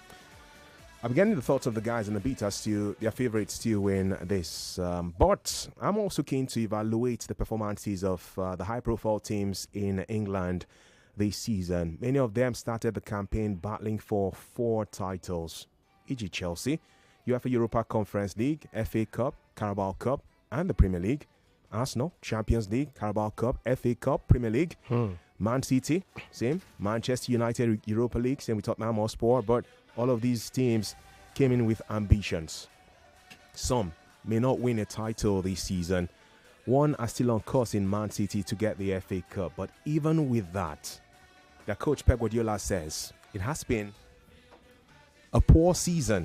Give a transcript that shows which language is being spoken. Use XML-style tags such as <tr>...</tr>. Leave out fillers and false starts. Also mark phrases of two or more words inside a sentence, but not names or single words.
<en>I'm getting the thoughts of the guys in the beat as to their favourites to win this. But I'm also keen to evaluate the performances of the high-profile teams in England this season. Many of them started the campaign battling for 4 titles, e.g. Chelsea, UEFA Europa Conference League, FA Cup, Carabao Cup, and the Premier League. Arsenal, Champions League, Carabao Cup, FA Cup, Premier League. Man City, same. Manchester United, Europa League, same with Tottenham Hotspur. But all of these teams came in with ambitions. Some may not win a title this season. One are still on course in Man City to get the FA Cup. But even with that, their coach Pep Guardiola says it has been a poor season.</en>